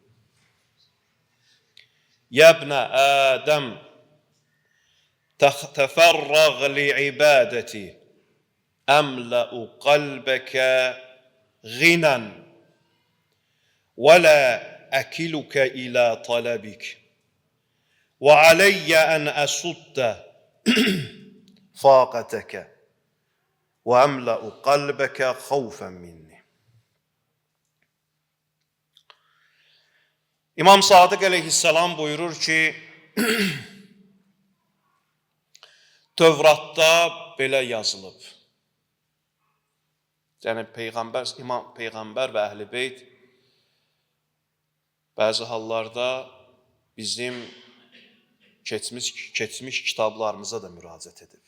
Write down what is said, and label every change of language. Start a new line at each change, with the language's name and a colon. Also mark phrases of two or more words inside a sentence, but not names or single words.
Arabic: يا ابن آدم تفرغ لعبادتي أملأ قلبك غنى ولا أكلك إلى طلبك وعلي أن أسد فاقتك وأملأ قلبك خوفا مني.
Azerbaijani: İmam Sadiq aleyhisselam buyurur ki, Tövratda belə yazılıb. Yəni Peyğəmbər və Əhl-i Beyt bəzi hallarda bizim keçmiş kitablarımıza da müraciət edib.